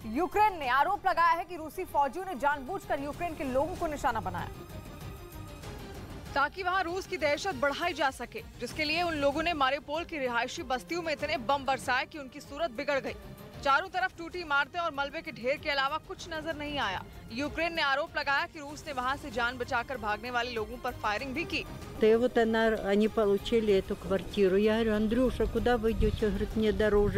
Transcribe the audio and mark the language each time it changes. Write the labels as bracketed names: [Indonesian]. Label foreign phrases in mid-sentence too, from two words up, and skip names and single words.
[Hindi] यूक्रेन ने आरोप लगाया है कि रूसी फौजियों ने जानबूझकर यूक्रेन के लोगों को निशाना बनाया ताकि वहां रूस की दहशत बढ़ाई जा सके, जिसके लिए उन लोगों ने मारिउपोल की रिहायशी बस्तियों में इतने बम बरसाए कि उनकी सूरत बिगड़ गई। चारों तरफ टूटी इमारतें और मलबे के ढेर के अलावा कुछ नजर नहीं आया। यूक्रेन ने आरोप लगाया कि रूस ने वहां से जान बचाकर भागने वाले लोगों पर फायरिंग भी की। [Russian] Вот они получили эту квартиру. Я говорю, Андрюша, куда вы идете? Говорит, мне дороже.